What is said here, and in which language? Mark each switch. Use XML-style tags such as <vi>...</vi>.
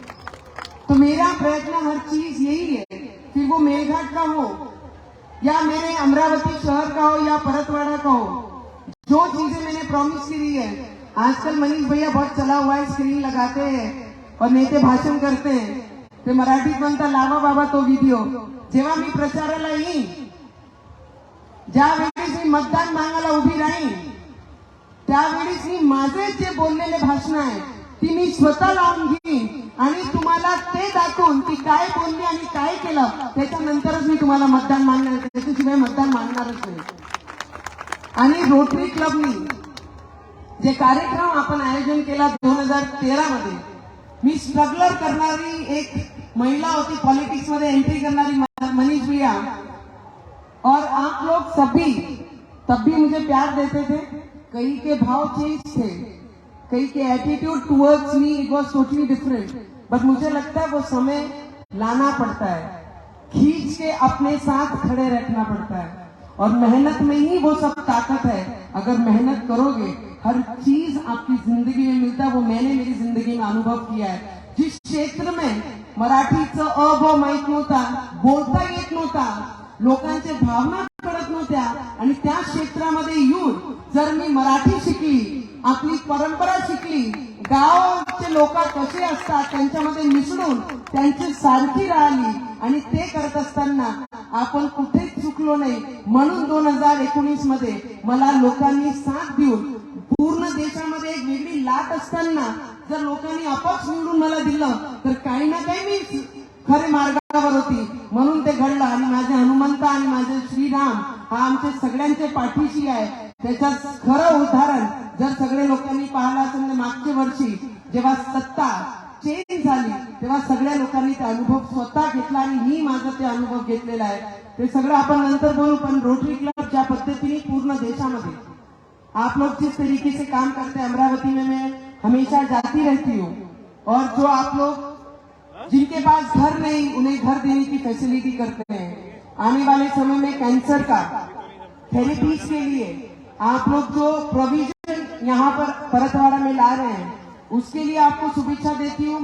<hi>तो मेरा प्रयत्न हर चीज यही है, फिर वो मेलघाट का हो या मेरे अमरावती शहर का हो या परतवाड़ा का हो, जो चीजें मैंने प्रॉमिस की है। आजकल मनीष भैया बहुत चला हुआ है, स्क्रीन लगाते हैं और नेते भाषण करते हैं,</hi> <mr>ते मराठीत म्हणता लावा बाबा तो व्हिडिओ। जेव्हा मी प्रचाराला येईन, ज्यावेळेस मी मतदान मागायला उभी राहीन, त्यावेळेस मी माझे जे बोललेले भाषण आहे ती मी स्वतः लावून घेईन आणि तुम्हाला ते दाखवून ती काय बोलली आणि काय केलं त्याच्यानंतरच मी तुम्हाला मतदान मागणार, त्याच्याशिवाय मतदान मागणारच नाही। आणि रोटरी क्लबनी जे कार्यक्रम आपण आयोजन केला 2013 मध्ये, मी स्ट्रगलर करणारी एक महिला होती, पॉलिटिक्स मध्ये एंट्री करणारी मनीष भैया,</mr> <hi>और आप लोग सभी तब भी मुझे प्यार देते थे। कई के भाव चेंज थे, कई के</hi> <en>attitude towards me it was totally different,</en> <hi>but मुझे लगता है वो समय लाना पड़ता है, खींच के अपने साथ खड़े रखना पड़ता है, और मेहनत में ही वो सब ताकत है। अगर मेहनत करोगे हर चीज आपकी जिंदगी में मिलता है, वो मैंने मेरी जिंदगी में अनुभव किया है।</hi> <mr>जिस क्षेत्र में मराठीचं अ ब माहित नव्हता, बोलता येत नव्हता, लोकांच्या भावना कळत नव्हत्या, आणि त्या क्षेत्रामध्ये येऊन जर मी मराठी शिकली, आपली परंपरा शिकली, गाव गावाकडचे लोक कसे असतात त्यांच्यामध्ये मिसळून त्यांची सारखी राहिली आणि ते करत असताना आपण कुठेच चुकलो नाही. म्हणून 2019 मध्ये मला लोकांनी साथ देऊन पूर्ण देशामध्ये एक वेगळी लाट असताना जर लोकांनी अपक्ष निवडून मला दिलं तर काही ना काही मी खरे मार्गावर होती. म्हणून ते घडलं आणि माझे हनुमंत आणि माझे श्रीराम हा आमच्या सगळ्यांच्या पाठीशी आहे. त्याचं खरं उदाहरण जर सगळे लोकांनी पाहिलं असेल तर मागच्या वर्षी जेव्हा सत्ता चेंज झाली तेव्हा सगळ्या लोकांनी ते अनुभव स्वतः घेतला आणि मी माझा ते अनुभव घेतलेला आहे. ते सगळं आपण नंतर बोलू. पण रोटरी क्लब ज्या पद्धतीने पूर्ण देशामध्ये</mr> <hi>आप लोग जिस तरीके से काम करते हैं, अमरावती में मैं हमेशा जाती रहती हूँ और जो आप लोग जिनके पास घर नहीं उन्हें घर देने की फैसिलिटी करते हैं. आने वाले समय में कैंसर का थेरेपीज के लिए आप लोग जो प्रोविजन यहाँ पर परतवाड़ा में ला रहे हैं उसके लिए आपको शुभेच्छा देती हूँ.</hi>